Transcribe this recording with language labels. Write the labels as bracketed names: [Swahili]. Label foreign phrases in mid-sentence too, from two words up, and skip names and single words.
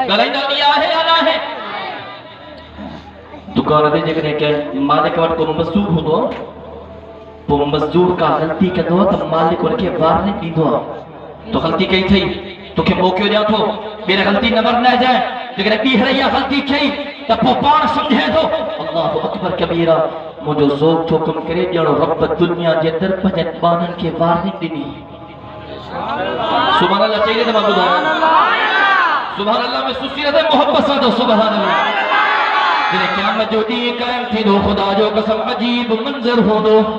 [Sindhi] ॻाल्हाईंदा इहा आहे या न आहे? दुकान ते जेकॾहिं कंहिं मालिक वटि को मज़दूर हूंदो आहे, पोइ मज़दूर का ग़लती कंदो आहे त मालिक हुनखे वार्निंग ॾींदो आहे, तो ग़लती कई अथई, तोखे मौक़ो ॾियां थो, ॿीहर ग़लती न वरनाइजांइ। जेकॾहिं ॿीहर इहा ग़लती कई त पोइ पाण सम्झे थो [Arabic] الله أكبر كبيرا, [Sindhi] मुंहिंजो ज़ौक़ थो कमु करे, ॼणो रब दुनिया जे अंदरि पंहिंजनि ॿारनि खे वार्निंग ॾिनी। [Arabic] سبحان الله [Sindhi] चई त मां ॿुधायां, [Arabic] سبحان الله [Sindhi] में सुसी न थिए, मोहब्बत सां तो [Arabic] سبحان الله. [Sindhi] जॾहिं क़यामत जो ॾींहुं क़ाइम थींदो, ख़ुदा जो कसम अजीब मंज़र हूंदो।